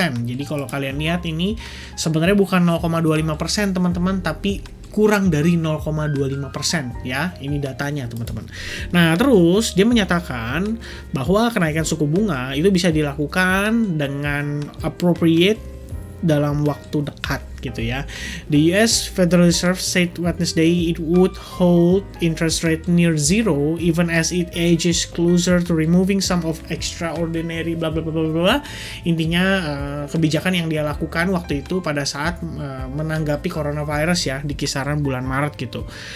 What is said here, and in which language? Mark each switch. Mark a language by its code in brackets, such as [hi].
[id] Jadi kalau kalian lihat ini sebenarnya bukan 0,25% teman-teman, tapi kurang dari 0,25% ya, ini datanya teman-teman. Nah terus dia menyatakan bahwa kenaikan suku bunga itu bisa dilakukan dengan appropriate dalam waktu dekat gitu ya. [en] The US Federal Reserve said Wednesday it would hold interest rate near zero even as it edges closer to removing some of extraordinary bla bla bla bla bla. [id] Intinya kebijakan yang dia lakukan waktu itu pada saat menanggapi coronavirus ya di kisaran bulan Maret gitu.